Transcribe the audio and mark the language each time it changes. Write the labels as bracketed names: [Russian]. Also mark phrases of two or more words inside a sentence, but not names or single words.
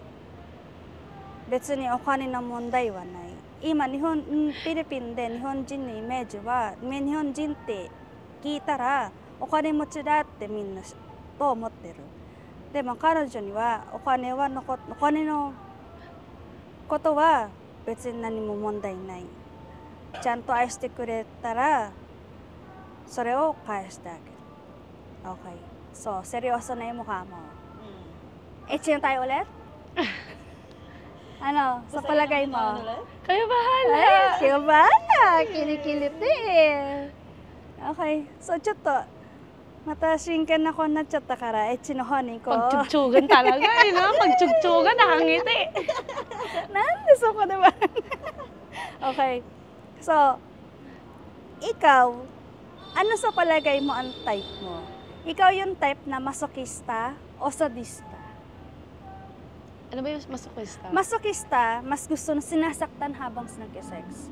[Japanese] 別にお金の問題はない今フィリピンで日本人のイメージは日本人って聞いたらお金持ちだってみんなと思ってるでも彼女にはお金のことは別に何も問題ないちゃんと愛してくれたらそれを返してあげる Okay. [Filipino] So, seryoso na yung mukha mo. Sino tayo ulit? Ano, sa palagay mo? Kayo bahala! Ay, kayo ba na? Kinikiliti eh. Okay. So, [Japanese] ちょっと、また真剣な子になっちゃったから、エッチの方に行こう。 [Filipino] Pagtugtugan talaga eh, no? Pagtugtugan, nakangiti. [Japanese] なんでそこで笑う Okay. [Filipino] So, ikaw, ano sa palagay mo ang type mo? Ikaw yung type na masokista o sadista? Ano ba yung masochista? Masokista, mas gusto na sinasaktan habang nagke-sex.